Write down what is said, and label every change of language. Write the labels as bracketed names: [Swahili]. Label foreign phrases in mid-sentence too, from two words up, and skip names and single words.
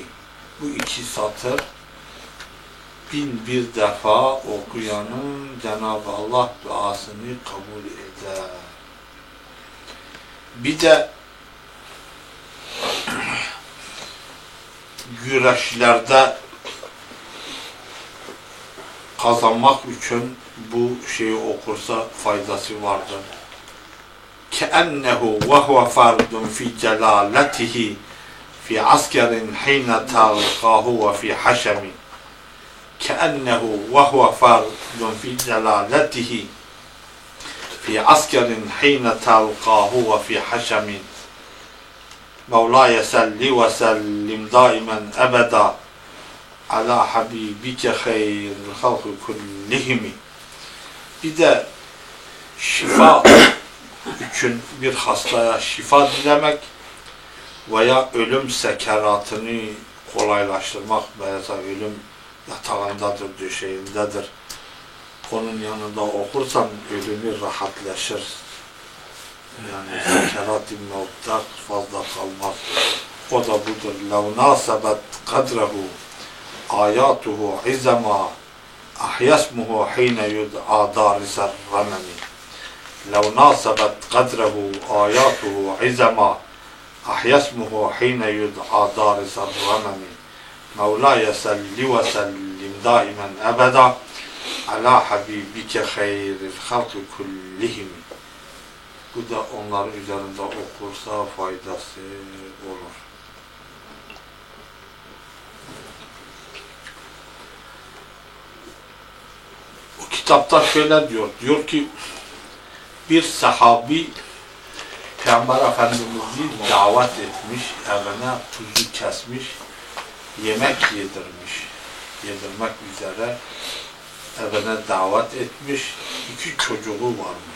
[Turkish] Bu iki satır 1001 defa okuyanın Cenab-ı Allah duasını kabul eder. Bir de güreşlerde kazanmak için bu şeyi okursa faydası vardır. [Arabic] كأنه وهو فرد في جلالته في عسكر حين تلقاه وفي حشم كأنه وهو فرد في جلالته في عسكر حين تلقاه وفي حشم مولاي سل وسلم دائما أبدا على حبيبك خير الخلق كلهم. [Turkish] Bir de şifa için bir hastaya şifa dilemek veya ölüm sekeratını kolaylaştırmak, veya ölüm yatağındadır, döşeğindedir. onun yanında okursan ölümü rahatlaşır. Yani sekerat-ı mevtta fazla kalmaz. O da budur. [Arabic] لَوْ نَاسَبَتْ قَدْرَهُ آيَاتُهُ عِزَمًا أَحْيَسْمُهُ حِينَ يُدْعَى دَارِسَ الرَّمَمِ لَوْ نَاسَبَتْ قَدْرَهُ آيَاتُهُ عِزَمًا أَحْيَسْمُهُ حِينَ يُدْعَى دَارِسَ الرَّمَمِ مَوْلَايَ سَلِّ وَسَلِّمْ دَائِمًا أَبَدًا عَلَى حَبِيبِكَ خَيْرِ الْخَلْقِ كُلِّهِمْ. [Turkish] Bu da onların üzerinde okursa faydası olur. O kitapta şöyle diyor ki bir sahabi Peygamber Efendimiz'i davet etmiş, evine tuzu kesmiş, yemek yedirmek üzere evine davet etmiş, 2 çocuğu varmış.